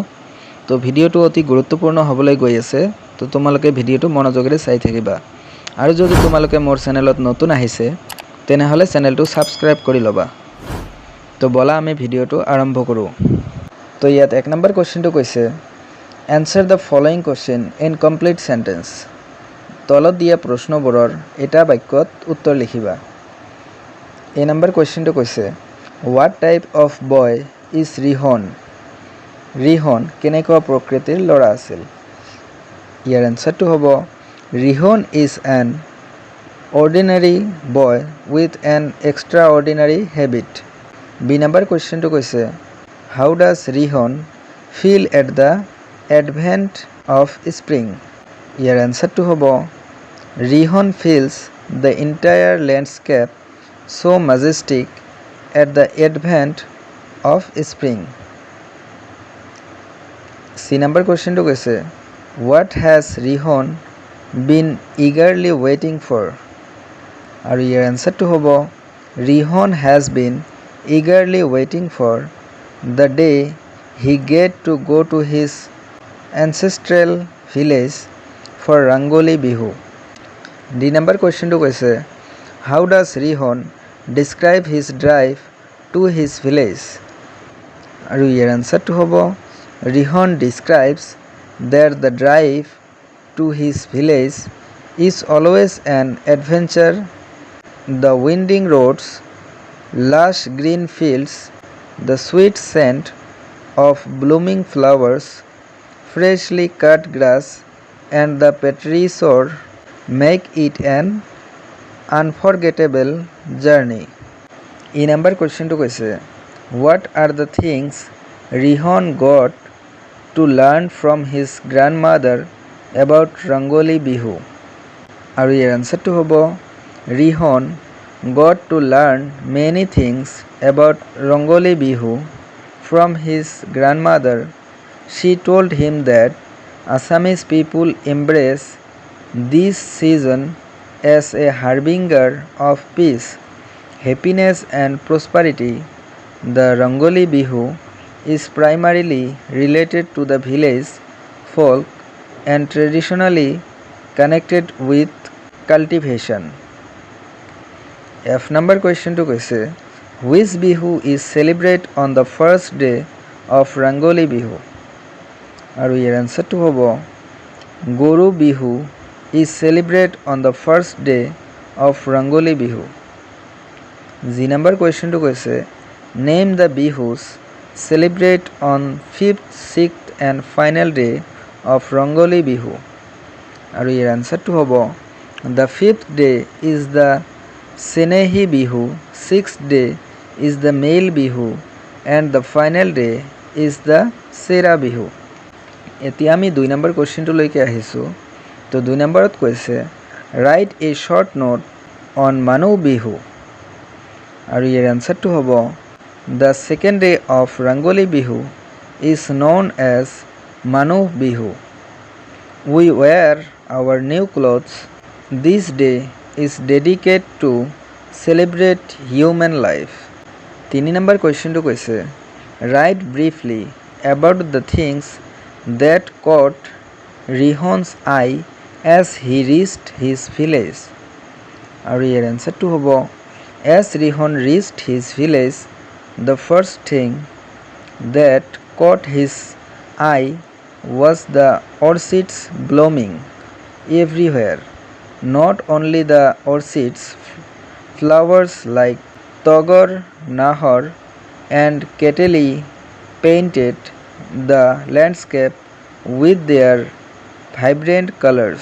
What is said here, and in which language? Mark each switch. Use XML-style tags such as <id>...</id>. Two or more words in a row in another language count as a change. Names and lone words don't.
<as>তো ভিডিঅ'টো অতি গুৰুত্বপূৰ্ণ হ'বলৈ গৈ আছে। তো তোমালোকে ভিডিঅ'টো মনোযোগেৰে চাই থাকিবা। আৰু যদি তোমালোকে মোৰ চেনেলত নতুন আহিছে তেনেহ'লে চেনেলটো ছাবস্ক্ৰাইব কৰি ল'বা। তো বলা আমি ভিডিঅ'টো আৰম্ভ কৰোঁ। তো ইয়াত 1 নম্বৰ কুৱেশ্যনটো কৈছে</as> <en>Answer the following question in complete sentence.</en> <as>তলত দিয়া প্ৰশ্নবোৰৰ এটা বাক্যত উত্তৰ লিখিবা। এই নম্বৰ কুৱেশ্যনটো কৈছে</as> <en>What type of boy is ৰিহন?</en> <as>ৰিহন কেনেকুৱা প্ৰকৃতিৰ ল'ৰা আছিল? ইয়াৰ এনচাৰটো হ'ব</as> <en>ৰিহন is an ordinary boy with an extraordinary habit.</en> <as>বি নম্বৰ কুৱেশ্যনটো কৈছে</as> <en>How does ৰিহন feel at the advent of spring?</en> <as>ইয়াৰ এনচাৰটো হ'ব</as> <en>ৰিহন feels the entire landscape so majestic at the advent of spring.</en> <as>চি নম্বৰ কুৱেশ্যনটো কৈছে</as> <en>What has ৰিহন been eagerly waiting for?</en> <as>আৰু ইয়াৰ এনচাৰটো হ'ব</as> <en>ৰিহন has been eagerly waiting for the day he get to go to his ancestral village for Rangoli Bihu.</en> <as>ডি নম্বৰ কুৱেশ্যনটো কৈছে</as> <en>How does ৰিহন describe his drive to his village?</en> <as>আৰু ইয়াৰ এনচাৰটো হ'ব</as> <en>ৰিহন describes that the drive to his village is always an adventure. The winding roads, lush green fields, the sweet scent of blooming flowers, freshly cut grass and the petri shore make it an unforgettable journey. E number question</en> <as>তো কৈছে</as> <en>What are the things ৰিহন got to learn from his grandmother about Rangoli Bihu?</en> <as>আৰু ইয়াৰ এনচাৰটো হ'ব</as> <en>ৰিহন got to learn many things about Rangoli Bihu from his grandmother. She told him that Assamese people embrace this season as a harbinger of peace, happiness and prosperity. The Rangoli Bihu is primarily related to the village folk and traditionally connected with cultivation. F number question</en> <as>তো কৈছে</as> <en>Which Bihu is celebrated on the first day of Rangoli Bihu?</en> <as>আৰু ইয়াৰ এনচাৰটো হ'ব</as> <en>গৰু বিহু is celebrated on the first day of Rangoli Bihu.</en> <as>জি নম্বৰ কুৱেশ্যনটো কৈছে</as> <en>Name the Bihus celebrated on 5th, 6th and final day of Rangoli Bihu.</en> <as>আৰু ইয়াৰ এনচাৰটো হ'ব</as> <en>The 5th day is the Senehi Bihu, 6th day is the male Bihu and the final day is the Sera Bihu.</en> <as>এতিয়া আমি 2 নম্বৰ কুৱেশ্যনটোলৈকে আহিছোঁ। তো 2 নম্বৰত কৈছে</as> <en>Write a short note on Manu Bihu.</en> <as>আৰু ইয়াৰ এনচাৰটো হ'ব</as> <en>The second day of Rangoli Bihu is known as Manu Bihu. We wear our new clothes. This day is dedicated to celebrate human life.</en> <as>3 নম্বৰ কুৱেশ্যনটো কৈছে</as> <en>Write briefly about the things that caught ৰিহন's eye as he reached his village.</en> <as>আৰু ইয়াৰ এনচাৰটো হ'ব</as> <en>As ৰিহন reached his village, the first thing that caught his eye was the orchids blooming everywhere. Not only the orchids, flowers like Togar, Nahar and Keteli painted the landscape with their vibrant colors.</en>